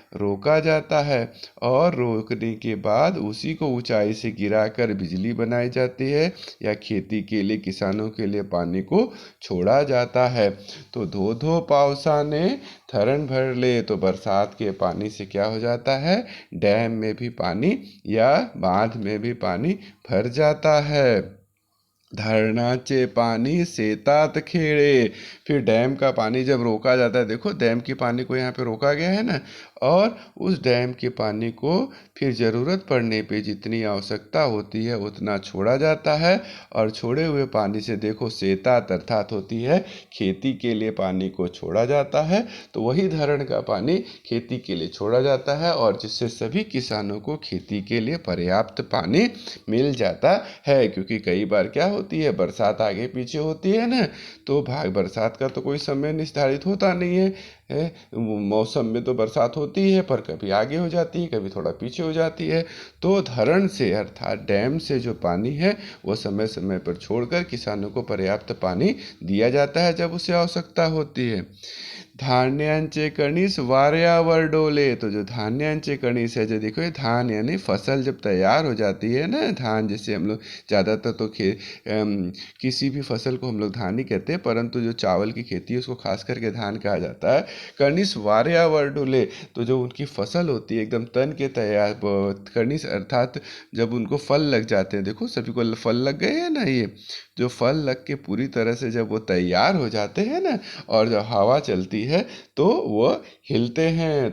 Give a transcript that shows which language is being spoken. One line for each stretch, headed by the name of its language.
Hindi: रोका जाता है। और रोकने के बाद उसी को ऊंचाई से गिराकर बिजली बनाई जाती है, या खेती के लिए किसानों के लिए पानी को छोड़ा जाता है। तो
Marathi: धो धो पावसाने धरण भर ले।
Hindi: तो बरसात के पानी से क्या हो जाता है? डैम में भी पानी या बांध में भी पानी भर जाता है।
Marathi: धरणाचे पानी शेतात खेड़े।
Hindi: फिर डैम का पानी जब रोका जाता है, देखो डैम के पानी को यहाँ पे रोका गया है ना, और उस डैम के पानी को फिर ज़रूरत पड़ने पे जितनी आवश्यकता होती है उतना छोड़ा जाता है। और छोड़े हुए पानी से देखो शेतात अर्थात होती है खेती के लिए पानी को छोड़ा जाता है। तो वही धरण का पानी खेती के लिए छोड़ा जाता है, और जिससे सभी किसानों को खेती के लिए पर्याप्त पानी मिल जाता है। क्योंकि कई बार क्या होती है, बरसात आगे पीछे होती है ना, तो बरसात का तो कोई समय निर्धारित होता नहीं है, मौसम में तो बरसात होती है, पर कभी आगे हो जाती है, कभी थोड़ा पीछे हो जाती है। तो धरण से अर्थात डैम से जो पानी है वो समय समय पर छोड़कर किसानों को पर्याप्त पानी दिया जाता है जब उसे आवश्यकता होती है।
Marathi: धान्यांचे कणीस वाऱ्यावर डोले।
Hindi: तो जो
Marathi: धान्यांचे कणीस
Hindi: है, जो देखो ये धान यानी फसल जब तैयार हो जाती है ना, धान जैसे हम लोग ज़्यादातर तो किसी भी फसल को हम लोग धान ही कहते हैं, परंतु जो चावल की खेती है उसको खास करके धान कहा जाता है।
Marathi: कणीस वाऱ्यावर डोले।
Hindi: तो जो उनकी फसल होती है एकदम तन के तैयार, कणीस अर्थात जब उनको फल लग जाते हैं, देखो सभी को फल लग गए हैं ना, ये जो फल लग के पूरी तरह से जब वो तैयार हो जाते हैं ना, और जब हवा चलती है तो वो हिलते हैं।